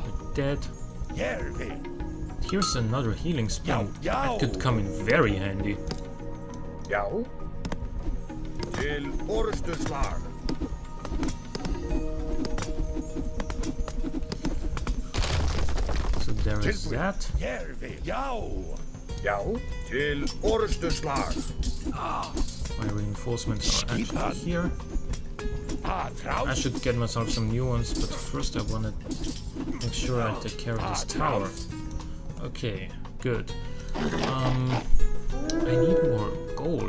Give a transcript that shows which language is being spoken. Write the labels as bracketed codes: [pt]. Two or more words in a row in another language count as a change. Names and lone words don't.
[en] dead. Järvi. Here's another healing spring. Yow, That could come in very handy. [is] Já. Til orustuslag. [en] So there is that. Järvi. Yow. [is] Já. Til orustuslag. [en] My reinforcements are actually here. I Traus. should get myself some new ones, but first I want to make sure I take care of this tower. Okay, good. I need more gold.